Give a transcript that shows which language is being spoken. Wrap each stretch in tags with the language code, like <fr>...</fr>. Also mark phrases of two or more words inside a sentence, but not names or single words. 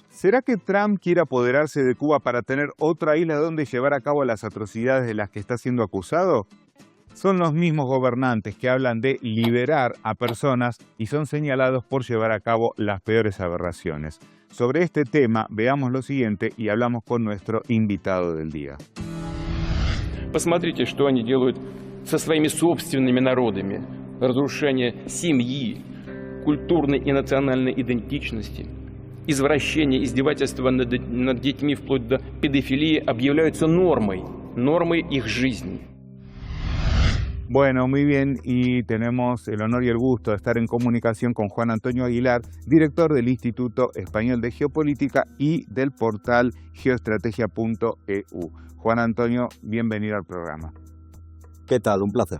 <es>¿Será que Trump quiere apoderarse de Cuba para tener otra isla donde llevar a cabo las atrocidades de las que está siendo acusado? Son los mismos gobernantes que hablan de liberar a personas y son señalados por llevar a cabo las peores aberraciones. Sobre este tema, veamos lo siguiente y hablamos con nuestro invitado del día.</es> <ru>Посмотрите, что они делают со своими собственными народами. Разрушение семьи, культурной и национальной идентичности, извращение, издевательство над детьми вплоть до педофилии объявляются нормой их жизни.</ru> <es>Bueno, muy bien, y tenemos el honor y el gusto de estar en comunicación con Juan Antonio Aguilar, director del Instituto Español de Geopolítica y del portal geoestrategia.eu. Juan Antonio, bienvenido al programa. ¿Qué tal? Un placer.</es>